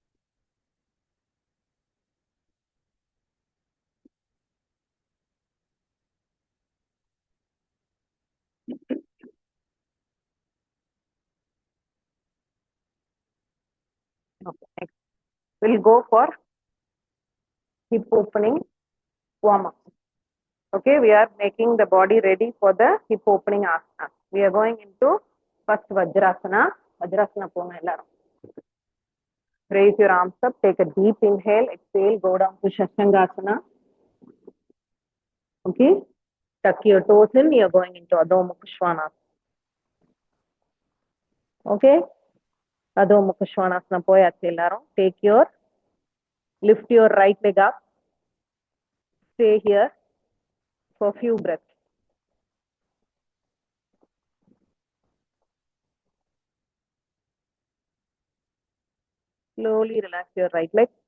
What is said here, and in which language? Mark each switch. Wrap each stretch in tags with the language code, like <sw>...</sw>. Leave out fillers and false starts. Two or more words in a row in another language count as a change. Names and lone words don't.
<en>Okay, next. We'll go for hip opening warm up. Okay, we are making the body ready for the hip opening asana. We are going into first Vajrasana.</en> <ta>வஜ்ராசனா போங்க எல்லாரும்.</ta> <en>Raise your arms up, take a deep inhale, exhale, go down to Shashangasana. Okay, tuck your toes in, you are going into Adho Mukha Svanasana.</en> <ta>Okay, Adho Mukha Svanasana போயாச்சு எல்லாரும்.</ta> <en>Lift your right leg up. Stay here for a few breaths. Slowly relax your right leg.</en>